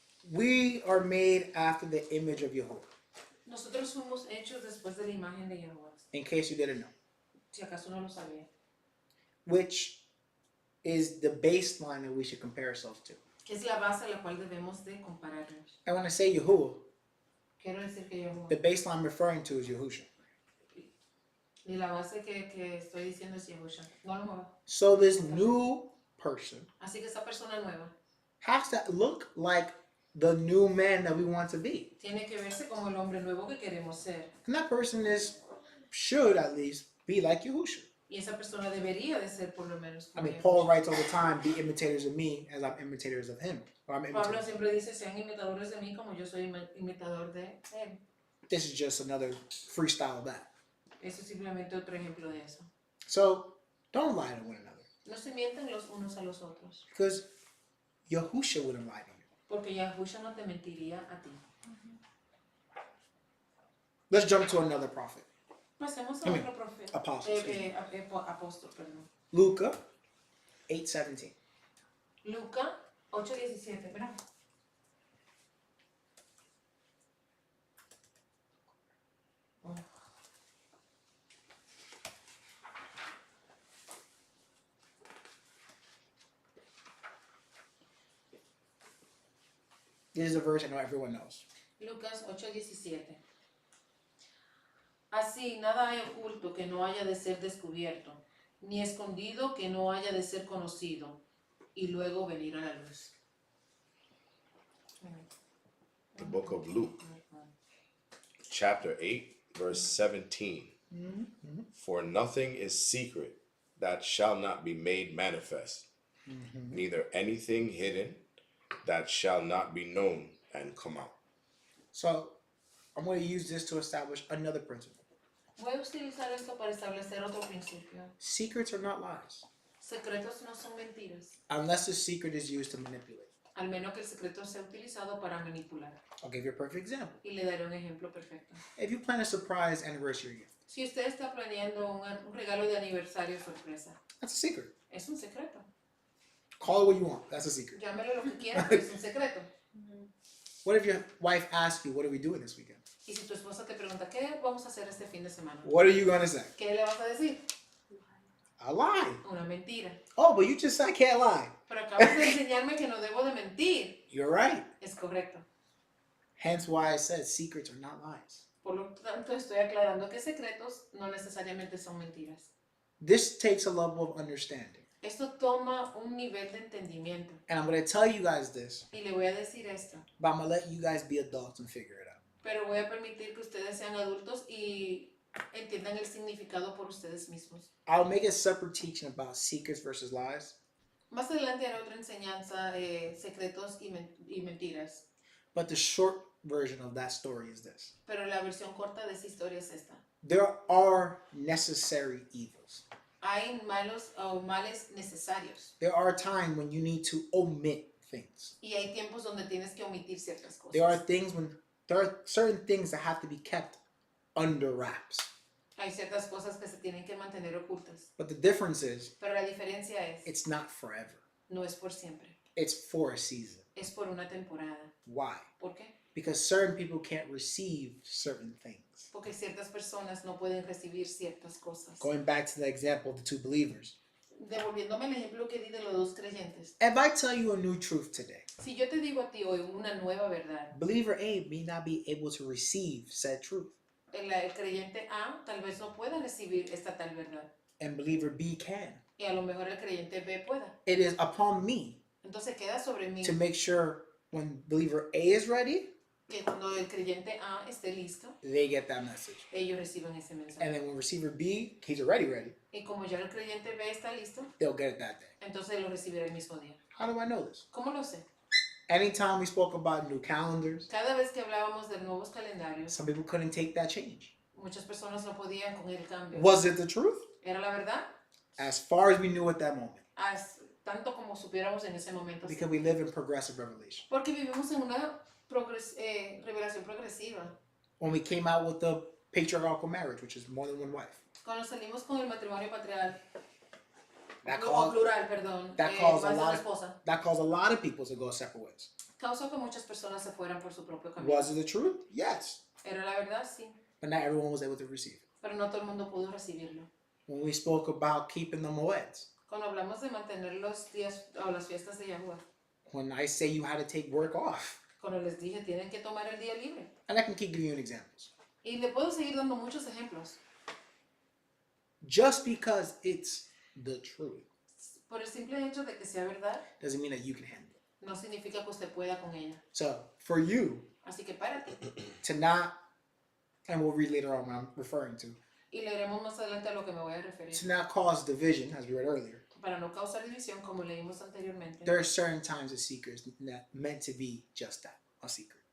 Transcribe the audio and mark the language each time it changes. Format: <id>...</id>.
<en>We are made after the image of Jehovah.</en> <es>Nosotros fuimos hechos después de la imagen de Jehová.</es> <en>In case you didn't know.</en> <es>Si acaso no lo sabía.</es> <en>Which is the baseline that we should compare ourselves to.</en> <es>Que es la base a la cual debemos de compararnos.</es> <en>And when I say Yahuwah,</en> <es>Quiero decir que Jehová.</es> <en>the baseline I'm referring to is Yahusha.</en> <es>Y la base que estoy diciendo es Yahusha. No lo mueva.</es> <en>So this new person</en> <es>Así que esa persona nueva</es> <en>has to look like the new man that we want to be.</en> <es>tiene que verse como el hombre nuevo que queremos ser.</es> <en>And that person should at least be like Yahusha.</en> <es>Y esa persona debería de ser por lo menos</es> <en>I</en> <es>como</es> <en>mean,</en> <es>Yahushua.</es> <en>Paul writes all the time, be imitators of me as I'm imitators of him. Or I'm</en> <es>Pablo</es> <en>imitators.</en> <es>siempre dice, sean imitadores de mí como yo soy imitador de él.</es> <en>This is just another freestyle of that.</en> <es>Eso es simplemente otro ejemplo de eso.</es> <en>So don't lie to one another.</en> <es>No se mientan los unos a los otros.</es> <en>Because Yahusha wouldn't lie to you.</en> <es>Porque Yahusha no te mentiría a ti.</es> <en>Let's jump to another prophet.</en> <es>Pasemos a otro profeta.</es> <en>Apostle,</en> <es>Apóstol, perdón.</es> <en>Luca 8:17.</en> <es>Luca 8:17, ¿verdad?</es> <en>This is a verse I know everyone knows.</en> <es>Lucas 8:17. Así nada hay oculto que no haya de ser descubierto, ni escondido que no haya de ser conocido, y luego venir a la luz.</es> <en>The book of Luke, chapter 8, verse 17. Mm-hmm. For nothing is secret that shall not be made manifest, neither anything hidden that shall not be known and come out. So I'm going to use this to establish another principle.</en> <es>Voy a utilizar esto para establecer otro principio.</es> <en>Secrets are not lies,</en> <es>Secretos no son mentiras,</es> <en>unless the secret is used to manipulate.</en> <es>al menos que el secreto sea utilizado para manipular.</es> <en>I'll give you a perfect example.</en> <es>Y le daré un ejemplo perfecto.</es> <en>If you plan a surprise anniversary gift,</en> <es>Si usted está planeando un regalo de aniversario sorpresa,</es> <en>that's a secret.</en> <es>es un secreto.</es> <en>Call it what you want. That's a secret.</en> <es>Llámelo lo que quiera, pero es un secreto.</es> <en>What if your wife asks you, what are we doing this weekend?</en> <es>Y si tu esposa te pregunta, ¿qué vamos a hacer este fin de semana?</es> <en>What are you going to say?</en> <es>¿Qué le vas a decir?</es> <en>A lie.</en> <es>Una mentira.</es> <en>Oh, but you just said I can't lie.</en> <es>Pero acabas de enseñarme que no debo de mentir.</es> <en>You're right.</en> <es>Es correcto.</es> <en>Hence why I said secrets are not lies.</en> <es>Por lo tanto, estoy aclarando que secretos no necesariamente son mentiras.</es> <en>This takes a level of understanding.</en> <es>Esto toma un nivel de entendimiento.</es> <en>And I'm going to tell you guys this,</en> <es>Y le voy a decir esto.</es> <en>but I'm going to let you guys be adults and figure it out.</en> <es>Pero voy a permitir que ustedes sean adultos y entiendan el significado por ustedes mismos.</es> <en>I'll make a separate teaching about secrets versus lies,</en> <es>Más adelante haré otra enseñanza, secretos y mentiras.</es> <en>but the short version of that story is this.</en> <es>Pero la versión corta de esa historia es esta.</es> <en>There are necessary evils.</en> <es>Hay malos o males necesarios.</es> <en>There are times when you need to omit things.</en> <es>Y hay tiempos donde tienes que omitir ciertas cosas.</es> <en>There are certain things that have to be kept under wraps.</en> <es>Hay ciertas cosas que se tienen que mantener ocultas.</es> <en>But the difference is,</en> <es>Pero la diferencia es,</es> <en>it's not forever.</en> <es>no es por siempre.</es> <en>It's for a season.</en> <es>Es por una temporada.</es> <en>Why?</en> <es>¿Por qué?</es> <en>Because certain people can't receive certain things.</en> <es>Porque ciertas personas no pueden recibir ciertas cosas.</es> <en>Going back to the example of the two believers.</en> <es>Devolviéndome el ejemplo que di de los dos creyentes.</es> <en>If I tell you a new truth today,</en> <es>Si yo te digo a ti hoy una nueva verdad,</es> <en>believer A may not be able to receive said truth,</en> <es>el creyente A tal vez no pueda recibir esta tal verdad.</es> <en>and believer B can.</en> <es>Y a lo mejor el creyente B pueda.</es> <en>It is upon me</en> <es>Entonces queda sobre mí</es> <en>to make sure when believer A is ready,</en> <es>que cuando el creyente A esté listo,</es> <en>they get that message.</en> <es>ellos reciban ese mensaje.</es> <en>And then when receiver B, he's already ready,</en> <es>Y como ya el creyente B está listo,</es> <en>they'll get it that day.</en> <es>entonces lo recibirá el mismo día.</es> <en>How do I know this?</en> <es>¿Cómo lo sé?</es> <en>Anytime we spoke about new calendars,</en> <es>Cada vez que hablábamos de nuevos calendarios,</es> <en>some people couldn't take that change.</en> <es>muchas personas no podían con el cambio.</es> <en>Was it the truth?</en> <es>¿Era la verdad?</es> <en>As far as we knew at that moment,</en> <es>Tanto como supiéramos en ese momento. Sí.</es> <en>because we live in progressive revelation.</en> <es>Porque vivimos en una revelación progresiva.</es> <en>When we came out with the patriarchal marriage, which is more than one wife,</en> <es>Cuando salimos con el matrimonio patriarcal,</es> <en>that</en> <es>o</es> <en>caused,</en> <es>plural, perdón,</es> <en>that caused</en> <es>más</es> <en>a</en> <es>de una</es> <en>lot.</en> <es>esposa,</es> <en>That caused a lot of people to go separate ways.</en> <es>causó que muchas personas se fueran por su propio camino.</es> <en>Was it the truth? Yes,</en> <es>¿Era la verdad? Sí.</es> <en>but not everyone was able to receive it.</en> <es>Pero no todo el mundo pudo recibirlo.</es> <en>When we spoke about keeping the moeds,</en> <es>Cuando hablamos de mantener los días o las fiestas de Yahuwah,</es> <en>when I say you had to take work off,</en> <es>cuando les dije tienen que tomar el día libre.</es> <en>and I can keep giving you examples.</en> <es>Y le puedo seguir dando muchos ejemplos.</es> <en>Just because it's the truth</en> <es>Por el simple hecho de que sea verdad,</es> <en>doesn't mean that you can handle it.</en> <es>no significa que usted pueda con ella.</es> <en>So for you</en> <es>Así que párate.</es> <en>to not, and we'll read later on what I'm referring to,</en> <es>Y leeremos más adelante a lo que me voy a referir.</es> <en>to not cause division, as we read earlier,</en> <es>Para no causar división, como leímos anteriormente.</es> <en>there are certain times a secret is not meant to be just that, a secret.</en>